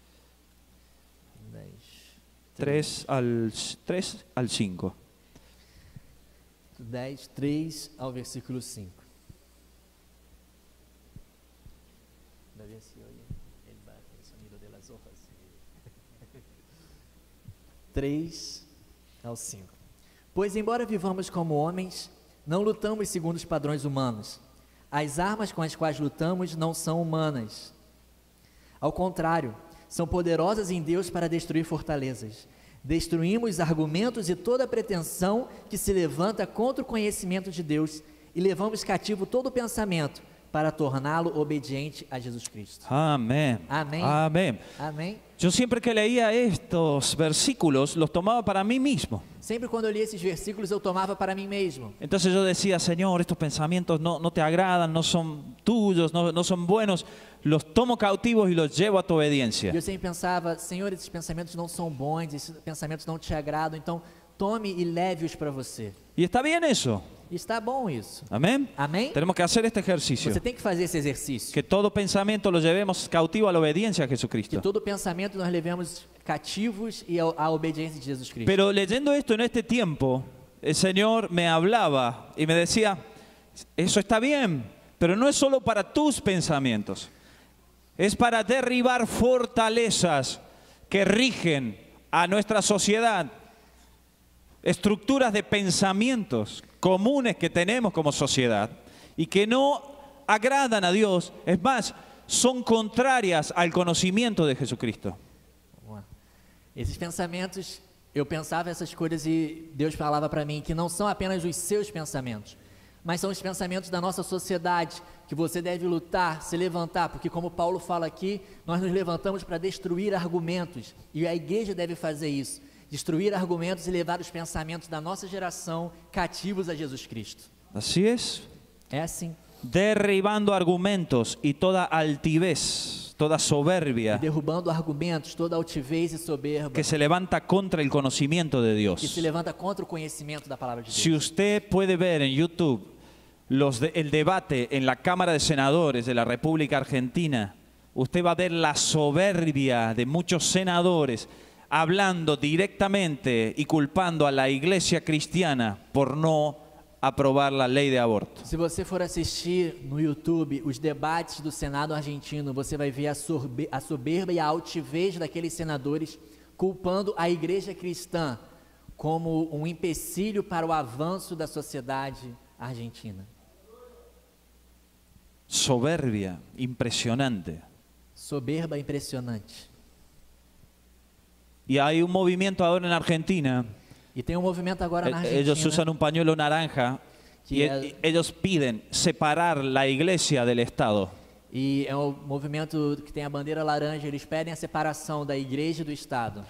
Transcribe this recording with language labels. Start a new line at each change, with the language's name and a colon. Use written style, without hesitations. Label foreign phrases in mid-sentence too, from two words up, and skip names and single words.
Spanish: 10. 3 al 5.
Portuguese: 10, 3 ao versículo 5.
Spanish: Davi se oye el sonido de las 3 ao 5.
Portuguese: Pois embora vivamos como homens, não lutamos segundo os padrões humanos. As armas com as quais lutamos não são humanas. Ao contrário, são poderosas em Deus para destruir fortalezas. Destruímos argumentos e toda pretensão que se levanta contra o conhecimento de Deus e levamos cativo todo pensamento para torná-lo obediente a Jesus Cristo.
Spanish: Amén. Amén. Amén.
Portuguese: Amém?
Spanish: Yo siempre que leía estos versículos los tomaba para mí mismo.
Portuguese: Sempre quando eu lia esses versículos, eu tomava para mim mesmo.
Spanish: Entonces yo decía, Señor, estos pensamientos no te agradan, no son tuyos, no son buenos. Los tomo cautivos y los llevo a tu obediencia.
Portuguese: E eu sempre pensava, Senhor, esses pensamentos não são bons, esses pensamentos não te agradam, então tome e leve-os para você.
Spanish: Y está bien eso.
Portuguese: E está bom isso.
Spanish: Amén.
Portuguese: Amém?
Spanish: Tenemos que hacer este ejercicio.
Portuguese: Você tem que fazer esse exercício.
Spanish: Que todo pensamiento lo llevemos cautivo a la obediencia a
Portuguese: Que
Spanish: Jesucristo.
Portuguese: todo pensamento nós levemos cativos e à obediência de Jesus Cristo.
Spanish: Pero leyendo esto en este tiempo, el Señor me hablaba y me decía, eso está bien, pero no es solo para tus pensamientos. Es para derribar fortalezas que rigen a nuestra sociedad, estructuras de pensamientos comunes que tenemos como sociedad y que no agradan a Dios, es más, son contrarias al conocimiento de Jesucristo.
Portuguese: Vamos lá. Esses pensamentos, eu pensava essas coisas e Deus falava para mim que não são apenas os seus pensamentos, mas são os pensamentos da nossa sociedade, que você deve lutar, se levantar, porque como Paulo fala aqui, nós nos levantamos para destruir argumentos, e a igreja deve fazer isso, destruir argumentos e levar os pensamentos da nossa geração cativos a Jesus Cristo.
Spanish: Así es,
Portuguese: É assim,
Spanish: derribando argumentos y toda altivez, toda
Portuguese: e
Spanish: soberbia
Portuguese: derrubando argumentos, toda altivez e soberba,
Spanish: que se levanta contra el conocimiento de
Portuguese: que
Spanish: Dios.
Portuguese: se levanta contra o conhecimento da palavra de Deus.
Spanish: Si usted puede ver en YouTube el debate en la Cámara de Senadores de la República Argentina, usted va a ver la soberbia de muchos senadores hablando directamente y culpando a la iglesia cristiana por no aprobar la ley de aborto.
Portuguese: Se você for assistir no YouTube os debates do Senado argentino, você vai ver a soberba e a altivez daqueles senadores culpando a igreja cristã como um empecilho para o avanço da sociedade argentina.
Spanish: Soberbia, impresionante.
Portuguese: Soberba impressionante.
Spanish: Y hay un movimiento ahora en Argentina,
Portuguese: E tem um movimento agora na Argentina
Spanish: ellos usan un pañuelo naranja y ellos piden separar la iglesia del Estado.
Portuguese: e é um movimento que tem a bandeira laranja, eles pedem a separação da igreja e do Estado.